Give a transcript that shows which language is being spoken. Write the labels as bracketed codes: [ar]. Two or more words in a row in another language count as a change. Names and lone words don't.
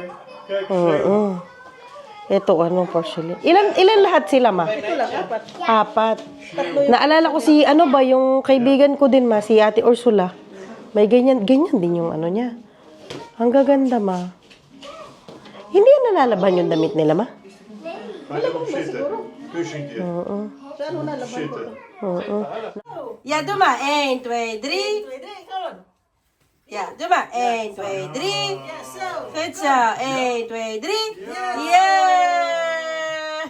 [tl] Oo. Ito, ano, porcelain. Ilan lahat sila, ma? Ito lang, apat. Apat. Naalala ko si, ano ba, yung kaibigan ko din, ma, si Ate Ursula. May ganyan din yung ano niya. Ang gaganda, ma. Hindi yan nalalaban yung damit nila, ma? [nl] Maar erop zitten. Kussentje. Zitten. Ja, doe maar. 1, 2, 3. Ja, doe maar. 1, 2, 3. Goed zo. 1, 2, 3. Yeah!